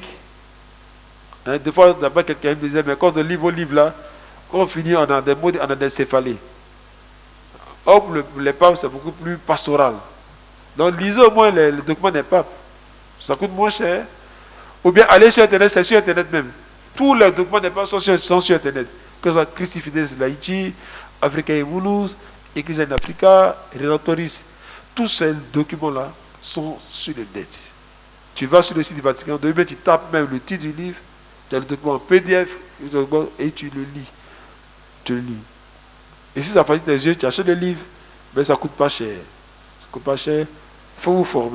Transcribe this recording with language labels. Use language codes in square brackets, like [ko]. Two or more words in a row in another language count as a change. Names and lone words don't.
[fr] Hein, des fois, d'abord, quelqu'un me disait, mais quand on lit vos livres là, quand on finit, on a des mots, on a des céphalées. Or, pour les papes, c'est beaucoup plus pastoral. Donc, lisez au moins les documents des papes. Ça coûte moins cher. Ou bien, allez sur Internet, c'est sur Internet même. Tous les documents des papes sont sur Internet. Que ce soit Christi Fidelis Laici, Africa Emunus, Ecclesia in Africa, Redemptoris. Tous ces documents-là sont sur le net. Tu vas sur le site du Vatican, tu tapes même le titre du livre, tu as le document en PDF, et tu le lis. Tu le lis. Et si ça fatigue tes yeux, tu achètes le livre, mais ça ne coûte pas cher. Ça ne coûte pas cher. Il faut vous former.